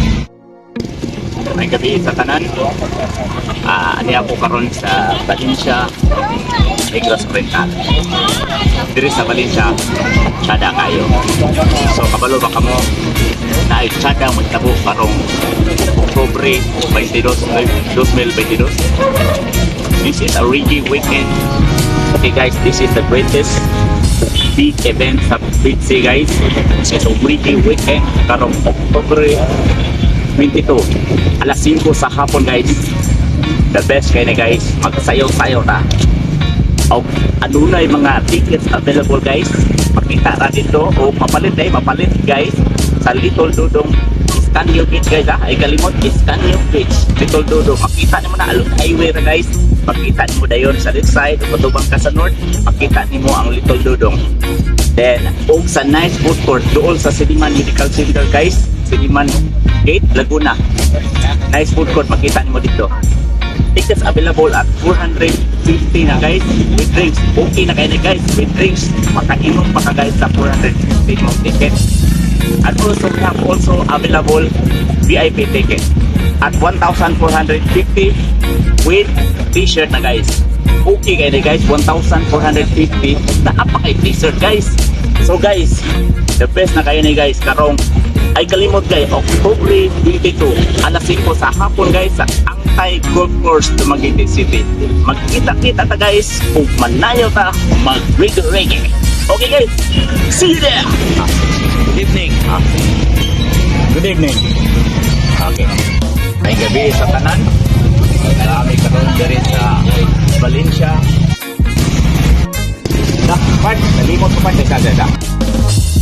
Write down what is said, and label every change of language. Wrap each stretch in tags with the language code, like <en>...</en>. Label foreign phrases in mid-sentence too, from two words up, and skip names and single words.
<ceb>May gabi sa tanan. Ani ako karon sa Valencia, Negros Oriental. Diri sa Valencia, tsada kayo. So kabalo ba kamo na tsada magtabo karong Oktubre 22, 2022.</ceb> <en>This is a reggae weekend. Okay guys, this is the greatest big event sa PITSI guys. This is a reggae weekend</en> <ceb>karong Oktubre 22, alas 5 sa hapon</ceb> <en>guys. The best</en> <ceb>kayo na guys, magsayaw-sayaw na. O adunay mga</ceb> <en>tickets available</en> <ceb>guys. Makita na dito o mapalit guys sa Little Dudong Iscanio Beach guys ha. Ay kalimot, Iscanio Beach, Little Dudong. Makita nyo na</ceb> <en>along highway</en> <ceb>na guys. Makita nyo dayon sa left side o patubang ka sa north. Makita nyo ang Little Dudong. Then og sa</ceb> <en>nice food court</en> <ceb>doon sa Siliman Medical Center guys, Siliman Gate, Laguna.</ceb> <en>Nice food court,</en> <ceb>makita nyo dito.</ceb> <en>Tickets available at 450 na guys with drinks.</en> <ceb>Okay na kayo na guys</ceb> <en>with drinks.</en> <ceb>Makainom pa ka guys sa 450 mong ticket.</ceb> <en>And also we have also available VIP ticket at 1,450 with t-shirt na guys.</en> <ceb>Okay kayo na guys, 1,450 na apakay t-shirt guys.</ceb> <en>So guys, the best</en> <ceb>na kayo na guys karong ay kalimot guys, October 22 alas 5 sa hapon guys sa Angtay Golf Course to Dumaguete City. Magkita-kita ta guys kung manayaw ta mag-reggae.</ceb> <en>Okay guys, see you there. Good evening. Good evening.</en> <ceb>Okay. May gabi sa tanan. Marami karon diri sa Valencia. Part, nalimot ko pa sa</ceb>